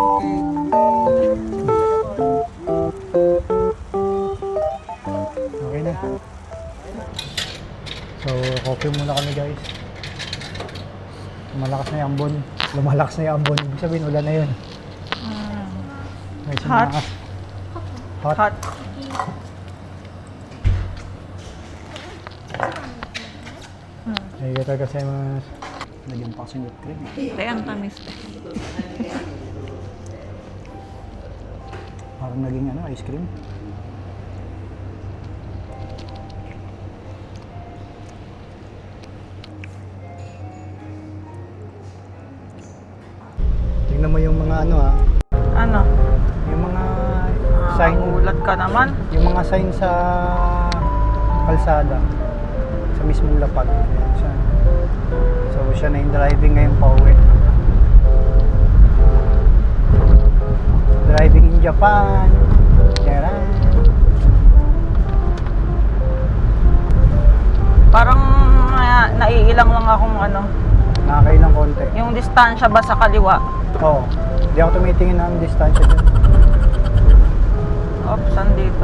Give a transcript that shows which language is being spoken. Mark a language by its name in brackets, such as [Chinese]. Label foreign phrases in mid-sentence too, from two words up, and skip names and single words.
[Filipino] Okay na. So, coffee muna kami, guys. Lumalakas na yung ambon. Lumalakas na yung ambon. Ibig sabihin, ulan na yun. May Hot? sumakas. Hot. Hot. [Japanese] ありがとうございます. [Filipino] Nagyan pa kasing [English] whipped cream. [Filipino] Ayan, tamis. Parang naging ano, [English] ice cream. [Filipino] Tingnan mo yung mga ano Ano? yung mga sign, Ulat ka naman. yung mga sign sa kalsada sa mismong lapag. Ayan siya. So siya na yung driving ngayon pa uwi. [English] Driving in Japan. [Filipino] Charan. Parang naiilang lang akong ano. Nakakailang konti. Yung distansya ba sa kaliwa? Oo. Hindi ako tumitingin ng distansya dyan. Oops, andito.